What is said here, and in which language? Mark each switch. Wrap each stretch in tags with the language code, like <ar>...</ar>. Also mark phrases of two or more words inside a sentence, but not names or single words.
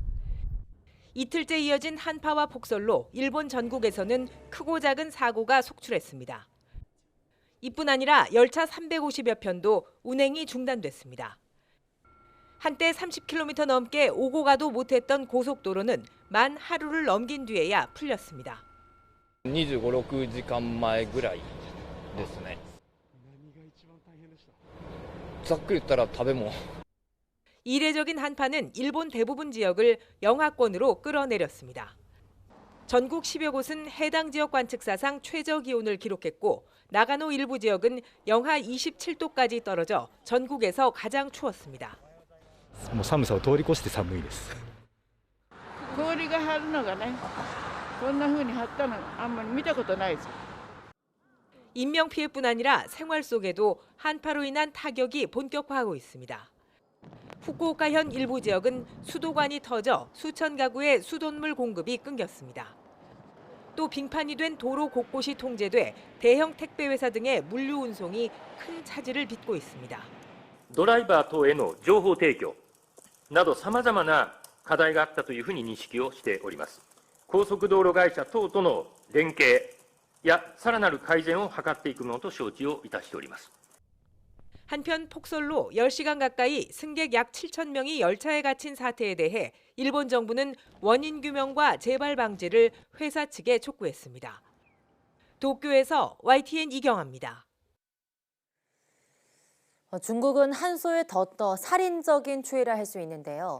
<ko>이틀째 이어진 한파와 폭설로 일본 전국에서는 크고 작은 사고가 속출했습니다. 이뿐 아니라 열차 350여 편도 운행이 중단됐습니다. 한때 30km 넘게 오고 가도 못했던 고속도로는 만 하루를 넘긴 뒤에야 풀렸습니다.</ko> <ja>25、6 時間前ぐらいですね。ざっくり言ったら食べ物。</ja> <ko>이례적인 한파는 일본 대부분 지역을 영하권으로 끌어내렸습니다. 전국 10여 곳은 해당 지역 관측사상 최저 기온을 기록했고 나가노 일부 지역은 영하 27도까지 떨어져 전국에서 가장 추웠습니다.</ko> <ja>もう寒さを通り越して寒いです。氷が張るのがね、こんな風に張ったのあんまり見たことないです。</ja> <ko>인명피해뿐 아니라 생활 속에도 한파로 인한 타격이 본격화하고 있습니다. 후쿠오카현 일부 지역은 수도관이 터져 수천 가구의 수돗물 공급이 끊겼습니다. 또 빙판이 된 도로 곳곳이 통제돼 대형 택배회사 등의 물류 운송이 큰 차질을 빚고 있습니다.</ko> <ja>ドライバー等への情報提供など様々な課題があったというふうに認識をしております。高速道路会社等との連携やさらなる改善を図っていくものと承知をいたしております。</ja> <ko>한편 폭설로 10시간 가까이 승객 약 7천 명이 열차에 갇힌 사태에 대해 일본 정부는 원인 규명과 재발 방지를 회사 측에 촉구했습니다. 도쿄에서 YTN 이경아입니다. 중국은 한소에 더 살인적인 추위라 할 수 있는데요.</ko>